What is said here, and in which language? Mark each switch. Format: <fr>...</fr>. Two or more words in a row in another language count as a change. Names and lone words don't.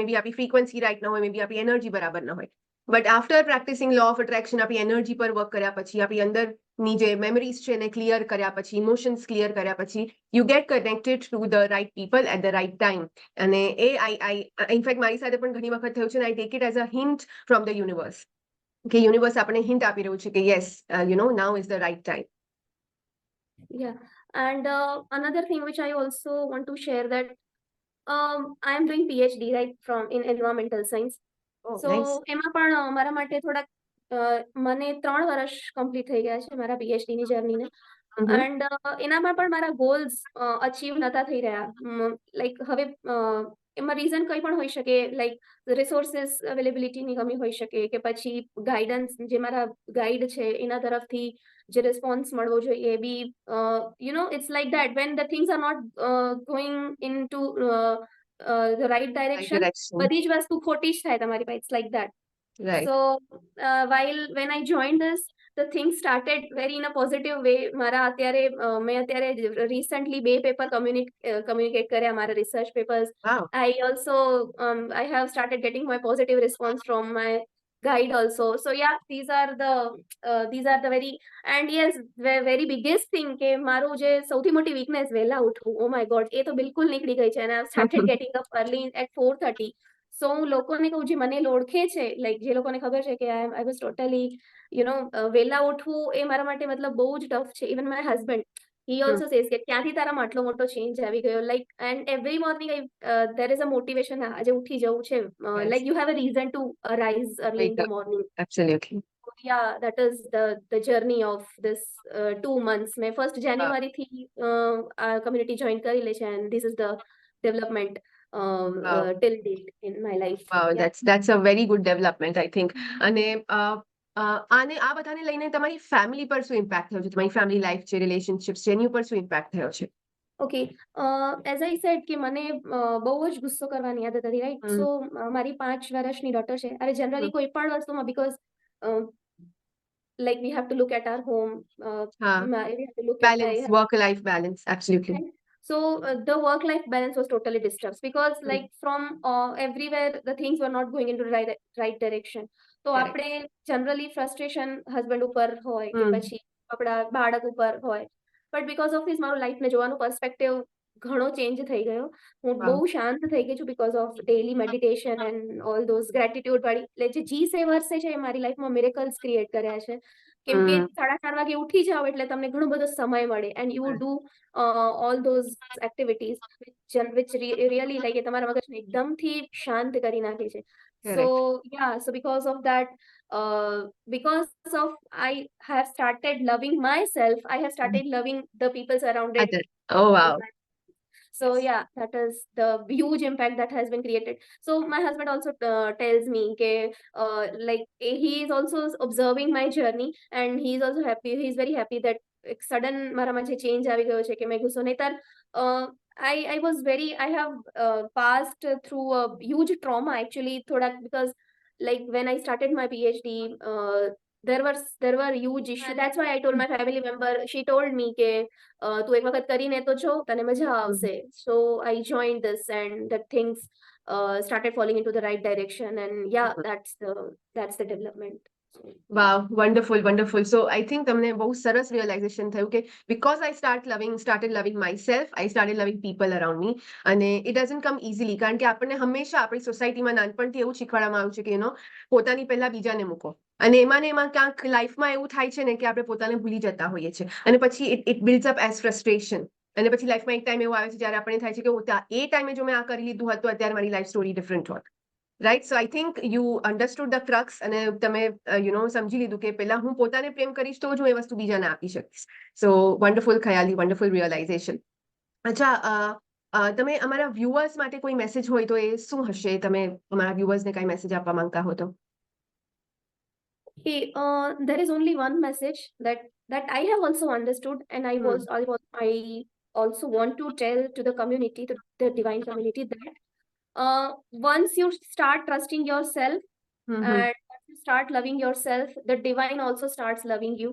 <en>may be</en> <gu>આપણી ફ્રીક્વન્સી રાઈટ ન હોય,</gu> <en>may be</en> <gu>આપણી એનર્જી બરાબર ન હોય.</gu> <en>but after practicing law of attraction,</en> <gu>આપણી એનર્જી પર વર્ક કર્યા પછી, આપણી અંદરની જે મેમરીઝ છે એને ક્લિયર કર્યા પછી, ઇમોશન્સ ક્લિયર કર્યા પછી,</gu> <en>you get connected to the right people at the right time.</en> <gu>અને ઇનફેક્ટ મારી સાથે પણ ઘણી વખત થયું છે,</gu> <en>I take it as a hint from the universe,</en> <gu>કે યુનિવર્સ આપણે હિન્ટ આપી રહ્યું છે કે</gu> <en>yes, now is the right time. Yeah, and another thing which I also want to share that I am doing PhD, right, from in environmental science.</en> <gu>So એમાં પણ મારા માટે થોડાક મને 3 વર્ષ કમ્પ્લીટ થઈ ગયા છે મારા PhD ની જર્નીને. એન્ડ એનામાં પણ મારા</gu> <en>goals achieve</en> <gu>નતા થઈ રહ્યા. લાઈક હવે એમાં રીઝન કંઈ પણ હોઈ શકે, લાઈક રિસોર્સિસ અવેલેબિલિટીની કમી હોઈ શકે, કે પછી ગાઈડન્સ, જે મારા ગાઈડ છે એના તરફથી જે રિસ્પોન્સ મળવો જોઈએ એ બી,</gu> <en>it's like that when the things are not going in to the right direction,</en> <gu>બધી જ વસ્તુ ખોટી જ થાય તમારી પાસે.</gu> <en>it's like that. So when I joined this, the things started very in a positive way.</en> <gu>મારા અત્યારે મેં અત્યારે recently 2 પેપર communicate કર્યા, મારા</gu> <en>research papers. Wow. I also I have started getting my positive response from my guide also. So yeah, these are the very, and yes, very biggest thing</en> <gu>કે મારું જે સૌથી મોટી</gu> <en>weakness</en> <gu>વહેલા ઉઠવું,</gu> <en>oh my god,</en> <gu>એ તો બિલકુલ નીકળી ગઈ છે,</gu> <en>and I have started getting up early at 4:30.</en> <gu>સો હું લોકોને કહું, જે મને ઓળખે છે, લાઈક જે લોકોને ખબર છે કે</gu> <en>I was totally</en> <gu>વહેલા ઉઠવું એ મારા માટે મતલબ બહુ જ ટફ છે.</gu> <en>even my husband, he also says</en> <gu>કે ક્યાંથી તારામાં આટલો મોટો ચેન્જ આવી ગયો,</gu> <en>like, and every morning there is a motivation,</en> <gu>આજે ઉઠી જવું છે,</gu> <en>Yes. like you have a reason to arise early in Wake the up. morning. Absolutely. So, yeah, that is the journey of this 2 months.</en> <gu>મેં 1st January થી આ</gu> <en>community join</en> <gu>કરી લે છે,</gu> <en>and this is the development Wow. till date in my life. Wow, Yeah. that's a very good development, I think.</en> <gu>અને આને આ બધાને લઈને તમારી ફેમિલી પર શું ઇમ્પેક્ટ થયો છે, તમારી ફેમિલી લાઈફ છે, રિલેશનશિપ્સ છે, એની ઉપર શું ઇમ્પેક્ટ થયો છે?</gu> <en>okay, as I said</en> <gu>કે મને બહુ જ ગુસ્સો કરવાની આદત હતી, રાઈટ? હમ. સો મારી 5 વર્ષની ડોટર છે. અરે જનરલી કોઈ પણ વસ્તુમાં,</gu> <en>because like we have to look at our home,</en> <gu>હા,</gu> <en>we have to look at balance, work life balance, absolutely. so the work life balance was totally disturbed because like from everywhere the things were not going into the right direction.</en> <gu>તો</gu> <en>Correct.</en> <gu>આપણે જનરલી</gu> <en>frustration husband</en> <gu>ઉપર હોય કે પછી આપણા બાળક ઉપર હોય,</gu> <en>but because of this</en> <gu>મારું લાઈફને જોવાનો પર્સપેક્ટિવ ઘણો ચેન્જ થઈ ગયો. હું</gu> <en>Wow.</en> <gu>બહુ શાંત થઈ ગઈ છું</gu> <en>because of daily meditation and all those gratitude</en> <gu>વાળી, એટલે જે G વર્ષે છે એ મારી લાઈફમાં</gu> <en>miracles create</en> <gu>કર્યા છે. કેમ કે 4:30 વાગે ઉઠી જાઓ એટલે તમને ઘણો બધો સમય મળે,</gu> <en>and you do all those activities which really like</en> <gu>એ તમારા મગજને એકદમથી શાંત કરી નાખે છે.</gu> <en>So yeah, so because of that, because of I have started loving myself, I have started loving the people surrounded. Other. Oh, wow. So yeah, that is the huge impact that has been created. So my husband also tells me that like he is also observing my journey, and he is also happy. He is very happy that</en> <gu>એક સડન મારામાં જે ચેન્જ આવી ગયો છે કે મેં ગુસ્સો નહીતર</gu> <en>I was very, I have passed through a huge trauma actually thoda, because like when I started my PhD, there were huge issues. That's why I told my family member, she told me</en> <gu>કે તું એક વખત કરીને તો જો, તને મજા આવશે.</gu> <en>So I joined this, and that things started falling into the right direction, and yeah, that's the development. Wow, wonderful, wonderful. So I think</en> <gu>તમને બહુ સરસ</gu> <en>realization</en> <gu>થયું કે</gu> <en>because I started loving myself, I started loving people around me. અને it doesn't come easily,</en> <gu>કારણ કે આપણને હંમેશા આપણી સોસાયટીમાં નાનપણથી એવું શીખવાડવામાં આવ્યું છે કે પોતાની પહેલા બીજાને મૂકો, અને એમાં ને એમાં ક્યાંક લાઈફમાં એવું થાય છે ને કે આપણે પોતાને ભૂલી જતા હોઈએ છીએ, અને પછી</gu> <en>it builds up as frustration.</en> <gu>અને પછી લાઈફમાં એક ટાઈમ એવો આવે છે જ્યારે આપણને થાય છે કે એ ટાઈમે જો મેં આ કરી લીધું હોત તો અત્યારે મારી</gu> <en>life story different</en> <gu>હોત.</gu> <en>right, so I think you understood the crux,</en> <gu>અને તમે સમજી લીધું કે પહેલા હું પોતાને પ્રેમ કરીશ તો જ હું એ વસ્તુ બીજાને આપી શકીશ.</gu> <en>so wonderful Khyali, wonderful realization.</en> <gu>અચ્છા, તમે અમારા વ્યુઅર્સ માટે કોઈ મેસેજ હોય તો એ શું હશે? તમે અમારા વ્યુઅર્સને કઈ મેસેજ આપવા માંગતા હો તો?</gu> <en>Okay, there is only one message that I have also understood, and I also want to tell to the community, to the divine community, that once you start trusting yourself and once you start loving yourself, the divine also starts loving you.</en>